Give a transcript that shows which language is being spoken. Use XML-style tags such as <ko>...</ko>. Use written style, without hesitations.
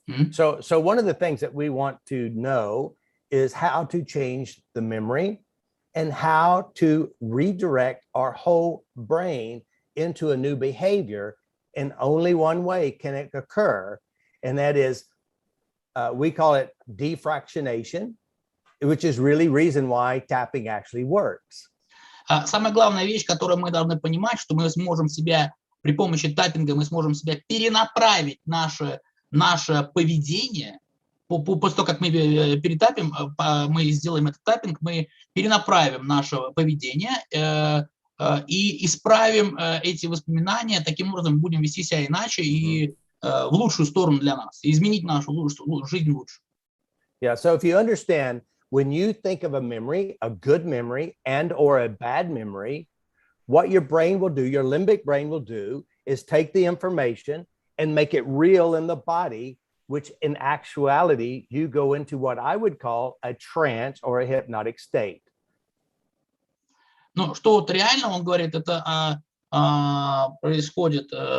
<en>So one of the things that we want to know is how to change the memory and how to redirect our whole brain into a new behavior. And only one way can it occur, and that is, we call it defractionation, which is really reason why tapping actually works.</en> <ru>Самая главная вещь, которую мы должны понимать, что мы сможем себя при помощи таппинга, мы сможем себя перенаправить наше поведение. После того, как мы перетапим, мы сделаем этот таппинг, мы перенаправим наше поведение и исправим эти воспоминания, таким образом будем вести себя иначе и в лучшую сторону для нас, изменить нашу жизнь лучше.</ru> <en>Yeah, so if you understand, when you think of a memory, a good memory and or a bad memory, what your brain will do, your limbic brain will do, is take the information and make it real in the body, which in actuality, you go into what I would call a trance or a hypnotic state.</en> <ru>Ну, что вот реально, он говорит, это происходит...</ru>